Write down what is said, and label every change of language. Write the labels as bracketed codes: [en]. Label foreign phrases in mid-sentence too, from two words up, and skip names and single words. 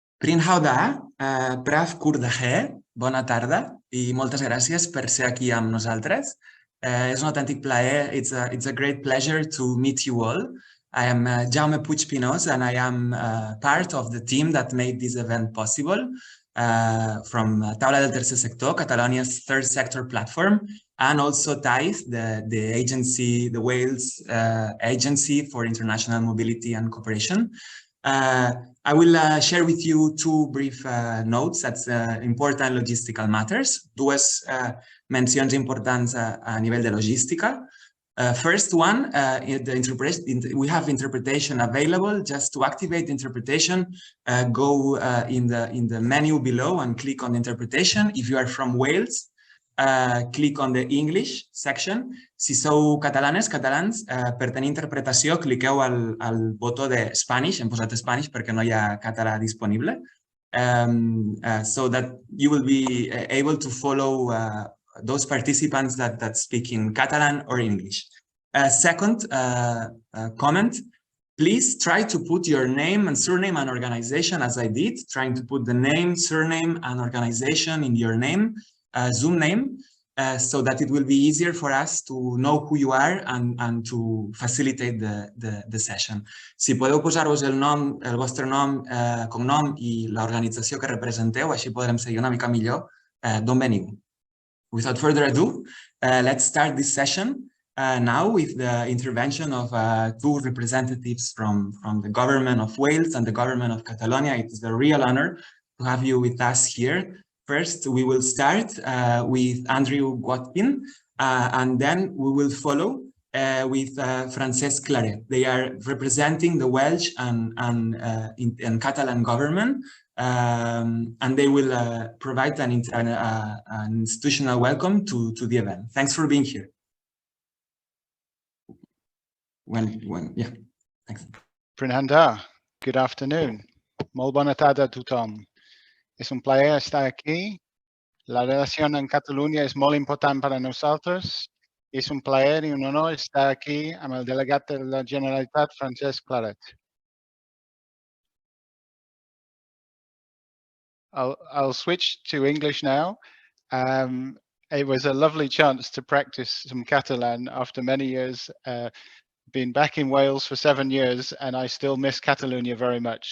[ca] Trin hauda, praf kurdahe, bona tarda i moltes gràcies per ser aquí amb nosaltres. És un autèntic plaer. [en] It's a great pleasure to meet you all. I am Jaume Puig Pinós and I am part of the team that made this event possible from Taula del Tercer Sector, Catalonia's Third Sector platform, and also Taith, the agency, the Wales Agency for International Mobility and Cooperation. I will share with you two brief notes that's important logistical matters, [ca] dues mencions importants a nivell de logística. [en] First one, we have interpretation available. Just to activate interpretation, go in the menu below and click on interpretation. If you are from Wales, click on the English section. [ca] Si sou catalanes, catalans, per tenir interpretació, cliqueu al botó de Spanish. Hem posat Spanish perquè no hi ha català disponible. [en] So that you will be able to follow those participants that speak in Catalan or English. Second comment, please try to put your name and surname and organization as I did, trying to put the name, surname and organization in your name, Zoom name, so that it will be easier for us to know who you are and to facilitate the session. [ca] Si podeu posar-vos el vostre nom, cognom i l'organització que representeu, així podrem seguir una mica millor d'on veniu. [en] Without further ado, let's start this session now with the intervention of two representatives from the government of Wales and the government of Catalonia. It is a real honor to have you with us here. First, we will start with Andrew Watpin, and then we will follow with Francesc Claret. They are representing the Welsh and Catalan government. And they will provide an institutional welcome to the event. Thanks for being here. Yeah, thanks. Prenanda, good afternoon. [ca] Molt bona tarda a tothom. És un plaer estar aquí. La relació en Catalunya és molt important per a nosaltres. És un plaer i un honor estar aquí amb el delegat de la Generalitat, Francesc Claret. [en] I'll switch to English now. It was a lovely chance to practice some Catalan after many years. Been back in Wales for 7 years and I still miss Catalonia very much.